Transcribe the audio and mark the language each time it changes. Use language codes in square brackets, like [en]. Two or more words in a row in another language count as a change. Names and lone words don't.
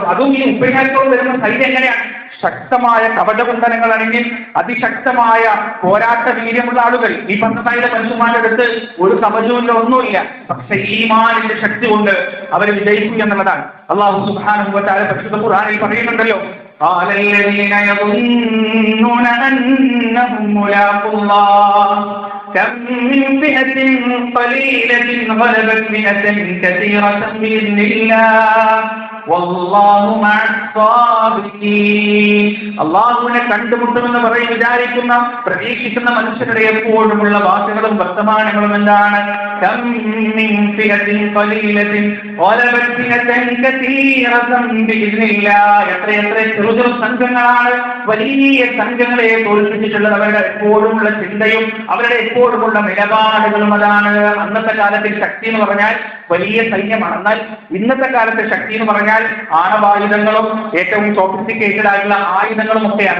[ml] അതും ഈ 30,000 വരുന്ന സൈന്യം എങ്ങനെയാണ്? ശക്തമായ കവചകുണ്ടലങ്ങൾ അണിഞ്ഞ് അതിശക്തമായ പോരാട്ട വീര്യമുള്ള ആളുകൾ. ഈ 12,000 മനുഷ്യന്മാരുടെ അടുത്ത് ഒരു കവചവും ഒന്നുമില്ല. പക്ഷെ ഈമാനിന്റെ ശക്തി കൊണ്ട് അവർ വിജയിക്കും എന്നുള്ളതാണ്. [ar] الله سبحانه وتعالى [ml] പരിശുദ്ധ ഖുർആനിൽ പറയുന്നുണ്ടല്ലോ, [ar] قال الذين يظنون أنهم ملاقو الله كم من فئة قليلة غلبت فئة كثيرة بإذن الله والله مع الصابرين. [ml] അള്ളാഹുവിനെ കണ്ടുമുട്ടുമെന്ന് പറയും വിചാരിക്കുന്ന, പ്രതീക്ഷിക്കുന്ന മനുഷ്യരുടെ എപ്പോഴുമുള്ള വാക്കുകളും വർത്തമാനങ്ങളും എന്താണ്? [ar] كم من فئة قليلة غلبت فئة كثيرة بإذن الله. [ml] എത്ര ചെറു സംഘങ്ങളാണ് വലിയ സംഘങ്ങളെ തോൽപ്പിച്ചിട്ടുള്ളത്. അവരുടെ എപ്പോഴുമുള്ള ചിന്തയും അവരുടെ എപ്പോഴുമുള്ള നിലപാടുകളും അതാണ്. അന്നത്തെ കാലത്തിൽ ശക്തി എന്ന് പറഞ്ഞാൽ വലിയ സൈന്യമാണ്. എന്നാൽ ഇന്നത്തെ കാലത്തെ ശക്തി എന്ന് പറഞ്ഞാൽ ആണവായുധങ്ങളും ഏറ്റവും സോഫിസ്റ്റിക്കേറ്റഡ് ആയിട്ടുള്ള ആയുധങ്ങളും ഒക്കെയാണ്.